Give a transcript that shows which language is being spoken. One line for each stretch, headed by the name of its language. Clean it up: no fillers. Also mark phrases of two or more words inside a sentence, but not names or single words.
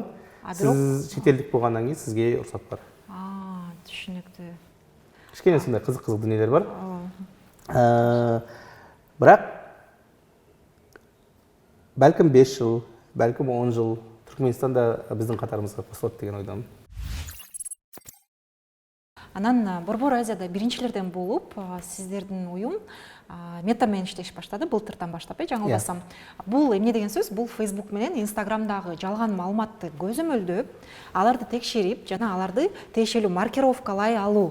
Kazakh: Сіз шетелдік болғаннан кейін сізге рұқсат бар. Түшінікті. Кішкене сондай қызық дүниелер бар. Бірақ бәлкім 5 жыл, бәлкім 10 жыл Түркменстанда біздің қатарымызға қосылады деген ойдамын.
Kyrgyz: Анан Борбор Азияда биринчилерден болуп, сиздердин уюм метамен иштеш баштады, былтырдан баштап, жаңылбасам. Бул эмне деген сөз? Бул Facebook менен Instagramдагы жалган маалыматты көзөмөлдөп, аларды текшерип, жана аларды тиешелүү маркировкалай алуу.